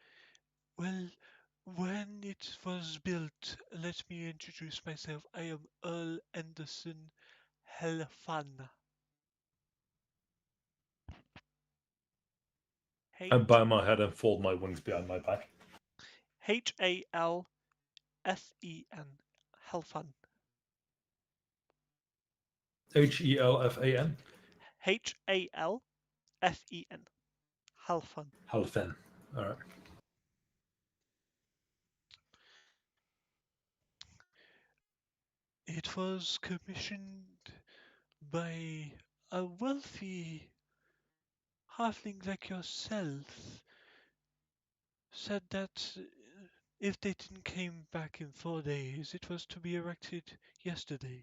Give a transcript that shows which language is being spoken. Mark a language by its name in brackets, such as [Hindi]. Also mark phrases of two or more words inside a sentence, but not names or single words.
[English] Well, when it was built, let me introduce myself. I am Earl Anderson Helfan. I bow my head and fold my wings behind my back. Halfen. Helfan. Helfan. Halfen. Helfan. Halfen. All right. It was commissioned by a wealthy halfling like yourself. Said that if they didn't came back in 4 days, it was to be erected yesterday.